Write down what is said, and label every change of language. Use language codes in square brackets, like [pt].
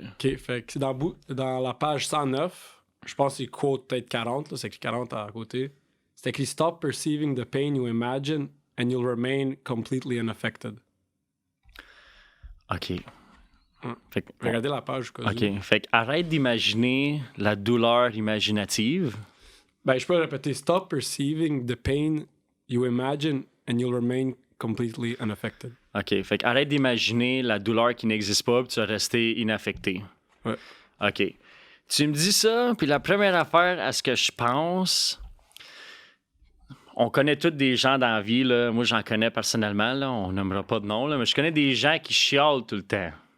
[fr] OK, fait que c'est dans la page 109, je pense que c'est quote peut-être 40, là, c'est écrit 40 à côté. C'est écrit [en] « Stop perceiving the pain you imagine and you'll remain completely unaffected ». [fr] OK. Fait que, regardez la page. OK. Fait que arrête d'imaginer la douleur imaginative. Ben, je peux répéter. [en] Stop perceiving the pain you imagine and you'll remain completely unaffected. [fr] OK. Fait que arrête d'imaginer la douleur qui n'existe pas puis tu vas rester inaffecté. Ouais. OK. Tu me dis ça, puis la première affaire à ce que je pense... On connaît tous des gens dans la vie, là. Moi, j'en connais personnellement, là. On nommera pas de nom, là, mais je connais des gens qui chialent tout le temps.